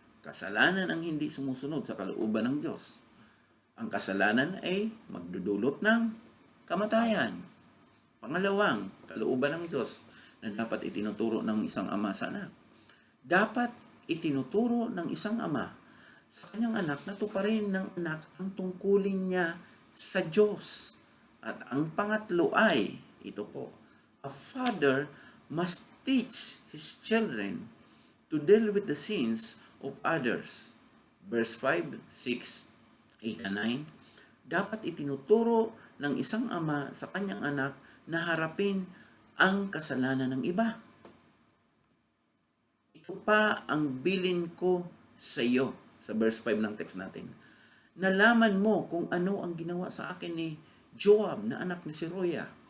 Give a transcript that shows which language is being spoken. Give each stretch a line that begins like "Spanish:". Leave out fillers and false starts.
Filipino: Kasalanan ang hindi sumusunod sa kalooban ng Diyos. Ang kasalanan ay magdudulot ng kamatayan. Pangalawang, kalooban ng Diyos na dapat itinuturo ng isang ama sa anak. Dapat itinuturo ng isang ama sa kanyang anak na tuparin ng anak ang tungkulin niya sa Diyos. At ang pangatlo ay, ito po,
English: a father must teach his children to deal with the sins of others. Verse 5, 6, 8, and 9.
Filipino: Dapat itinuturo ng isang ama sa kanyang anak na harapin ang kasalanan ng iba. Ito pa ang bilin ko sa iyo, sa verse 5 ng text natin. Nalaman mo kung ano ang ginawa sa akin ni Joab na anak ni Seruya.